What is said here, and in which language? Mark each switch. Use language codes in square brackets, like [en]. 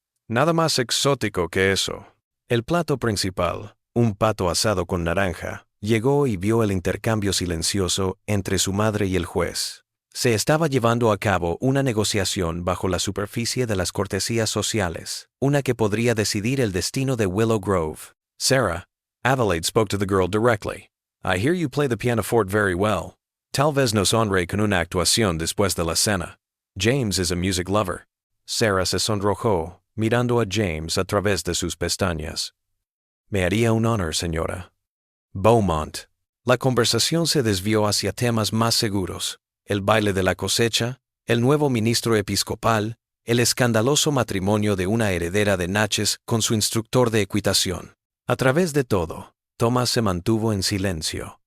[es] "Nada más exótico que eso." El plato principal, un pato asado con naranja, llegó y vio el intercambio silencioso entre su madre y el juez. Se estaba llevando a cabo una negociación bajo la superficie de las cortesías sociales, una que podría decidir el destino de Willow Grove. [en] "Sarah," Adelaide spoke to the girl directly. "I hear you play the pianoforte very well. [es] Tal vez nos honre con una actuación después de la cena. [en] James is a music lover." [es] Sarah se sonrojó, mirando a James a través de sus pestañas. "Me haría un honor, señora." Beaumont. La conversación se desvió hacia temas más seguros: el baile de la cosecha, el nuevo ministro episcopal, el escandaloso matrimonio de una heredera de Natchez con su instructor de equitación. A través de todo, Thomas se mantuvo en silencio,